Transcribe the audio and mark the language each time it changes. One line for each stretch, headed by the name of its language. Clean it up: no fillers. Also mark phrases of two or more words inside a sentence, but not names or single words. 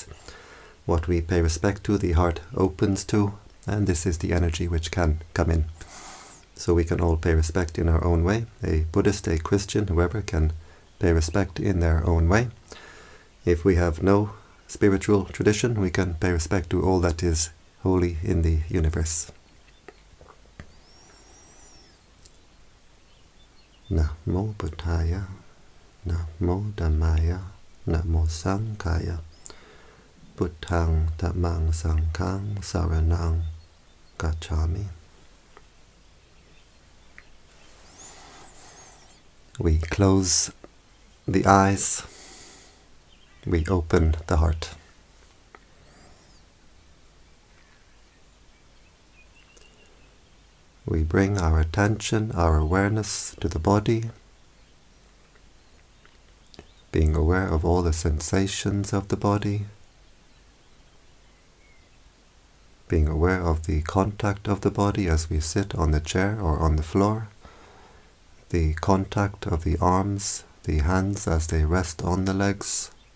English: What we pay respect to, the heart opens to, and this is the energy which can come in. So we can all pay respect in our own way. A Buddhist, a Christian, whoever can pay respect in their own way. If we have no spiritual tradition, we can pay respect to all that is holy in the universe.
Pali: Namo Buddhaya, Namo Dhammaya, Namo Sanghaya, Buddhang Dhammang Sanghang Saranang Gacchami.
English: We close the eyes, we open the heart. We bring our attention, our awareness to the body, being aware of all the sensations of the body, being aware of the contact of the body as we sit on the chair or on the floor, the contact of the arms, the hands as they rest on the legs.